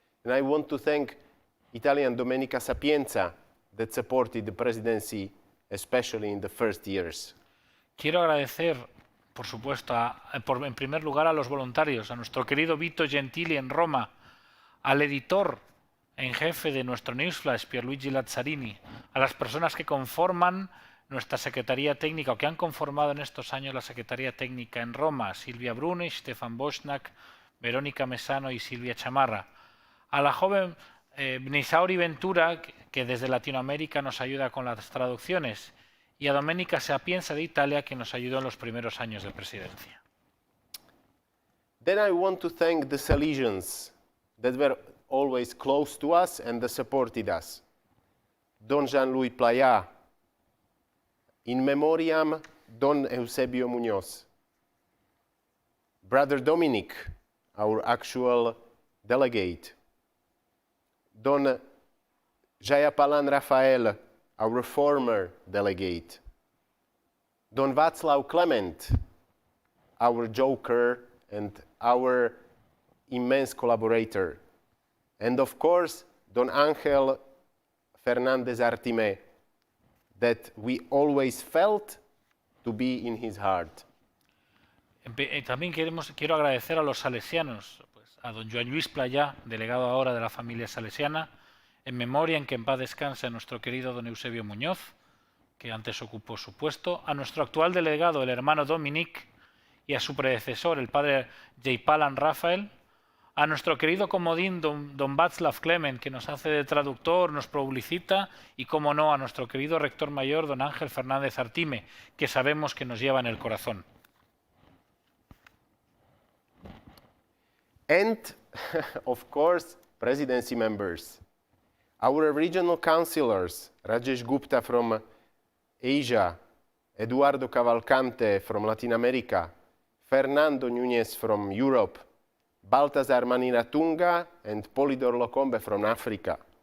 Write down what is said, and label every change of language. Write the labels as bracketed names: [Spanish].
[English] And I want to thank Italian Domenica Sapienza that supported the presidency, especially in the first years. [Spanish] Quiero agradecer, por supuesto, en primer lugar a los voluntarios, a nuestro querido Vito Gentili en Roma, al editor en jefe de nuestro newsflash, Pierluigi Lazzarini, a las personas que conforman nuestra Secretaría Técnica o que han conformado en estos años la Secretaría Técnica en Roma, Silvia Bruni, Stefan Boschnak, Verónica Messano y Silvia Chamarra, a la joven Nisauri Ventura, que desde Latinoamérica nos ayuda con las traducciones, y a Domenica Sapienza de Italia, que nos ayudó en los primeros años de presidencia. [English] Then I want to thank the Salesians that were always close to us and that supported us. Don Jean-Louis Playa, in memoriam Don Eusebio Muñoz, Brother Dominic, our actual delegate, Don Jayapalan Rafael, our former delegate, Don Václav Clement, our joker and our immense collaborator, and of course, Don Ángel Fernández Artimé, that we always felt to be in his heart. [Spanish] También quiero agradecer a los salesianos, a don Joan Lluís Playá, delegado ahora de la familia salesiana, en memoria en que en paz descanse a nuestro querido don Eusebio Muñoz, que antes ocupó su puesto, a nuestro actual delegado, el hermano Dominic, y a su predecesor, el padre Jayapalan Rafael, a nuestro querido comodín don Václav Clement, que nos hace de traductor, nos publicita, y como no, a nuestro querido rector mayor, don Ángel Fernández Artime, que sabemos que nos lleva en el corazón. [English] And, of course, presidency members. Our regional councillors, Rajesh Gupta from Asia, Eduardo Cavalcante from Latin America, Fernando Núñez from Europe, Baltasar Maniratunga and Polidor Locombe from Africa.